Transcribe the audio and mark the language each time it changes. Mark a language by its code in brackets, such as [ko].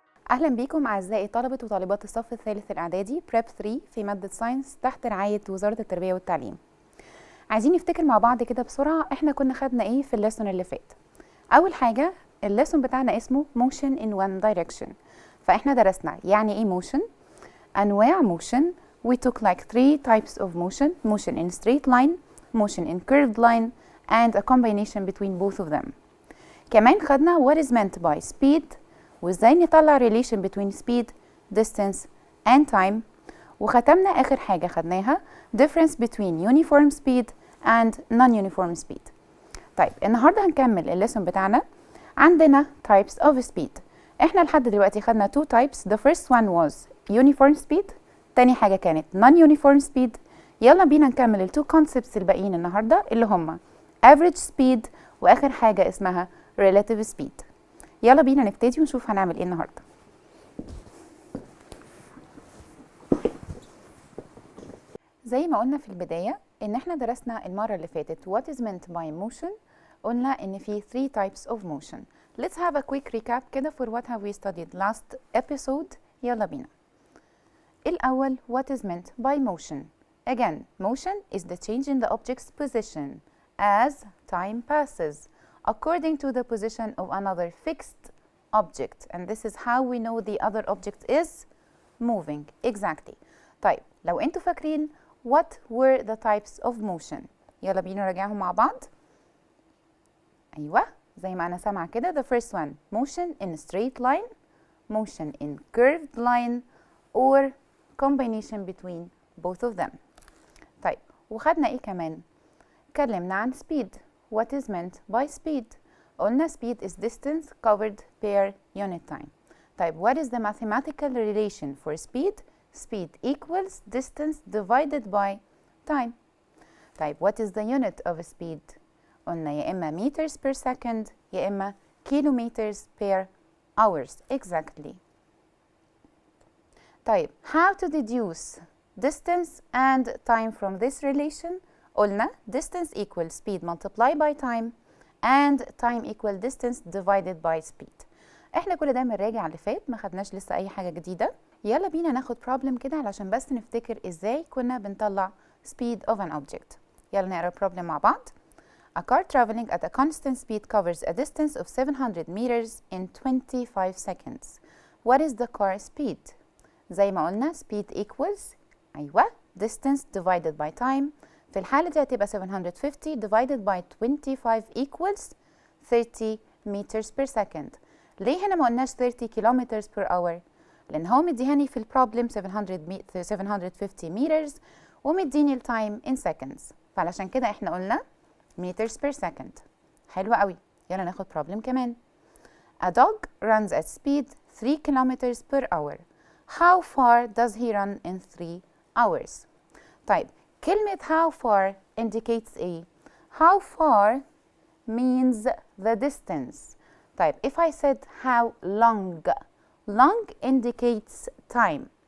[ar] أهلا بكم أعزائي طلبة وطالبات الصف الثالث الإعدادي بريب 3 في مادة ساينس تحت رعاية وزارة التربية والتعليم. عايزين نفتكر مع بعض كده بسرعة احنا كنا خدنا ايه في الليسون اللي فات. أول حاجة الليسون بتاعنا اسمه [en] motion in one direction، [ar] فاحنا درسنا يعني ايه motion، أنواع motion. [en] We took like 3 types of motion: motion in straight line, motion in curved line, and a combination between both of them. [ar] كمان خدنا [en] what is meant by speed [ar] وازاي نطلع [en] relation between speed, distance and time. [ar] وختمنا آخر حاجة خدناها [en] difference between uniform speed and non-uniform speed. [ar] طيب النهاردة هنكمل الليسون بتاعنا. عندنا [en] types of speed. [ar] احنا لحد دلوقتي خدنا [en] 2 types. The first one was uniform speed. [ar] تاني حاجة كانت non-uniform speed. يلا بينا نكمل ال 2 concepts الباقيين النهاردة اللي هما average speed وآخر حاجة اسمها relative speed. يلا بينا نبتدي ونشوف هنعمل ايه النهارده. زي ما قلنا في البداية ان احنا درسنا المرة اللي فاتت [en] what is meant by motion. [ar] قلنا ان في [en] 3 types of motion. Let's have a quick recap [ar] كده [en] for what have we studied last episode. [ar] يلا بينا. الأول [en] what is meant by motion. Again, motion is the change in the object's position as time passes according to the position of another fixed object, and this is how we know the other object is moving. Exactly. [ar] طيب لو انتوا فاكرين [en] what were the types of motion، [ar] يلا بينا نراجعهم مع بعض. ايوه زي ما انا سامعه كده. [en] The first one motion in straight line, motion in curved line, or combination between both of them. [ar] طيب وخدنا ايه كمان؟ اتكلمنا عن speed. [en] What is meant by speed؟ [ar] قلنا [en] speed is distance covered per unit time. طيب what is the mathematical relation for speed؟ Speed equals distance divided by time. طيب what is the unit of speed؟ [ar] قلنا يا إما [en] meters per second [ar] يا إما [en] kilometers per hours. Exactly. طيب how to deduce distance and time from this relation؟ [ar] قلنا [en] distance equals speed multiplied by time and time equal distance divided by speed. [ar] احنا كل ده بنراجع اللي فات، ما خدناش لسه اي حاجة جديدة. يلا بينا ناخد problem كده علشان بس نفتكر ازاي كنا بنطلع [en] speed of an object. [ar] يلا نقرا problem مع بعض. [en] A car traveling at a constant speed covers a distance of 700 meters in 25 seconds. What is the car speed؟ [ar] زي ما قلنا [en] speed equals [ar] ايوه [en] distance divided by time. [ar] في الحالة دي هتبقى [en] 750 divided by 25 equals 30 meters per second. [ar] ليه هنا ما قلناش [en] 30 kilometers per hour؟ [ar] لأن هو مديهاني في البروبلم 750 meters ومديني التايم [en] in seconds، [ar] فعلشان كده احنا قلنا [en] meters per second. [ar] حلوة قوي. يلا ناخد problem كمان. [en] A dog runs at speed 3 kilometers per hour. How far does he run in 3 hours؟ [ar] طيب كلمة [en] how far indicates [ar] ايه؟ [en] How far means the distance. طيب if I said how long indicates time.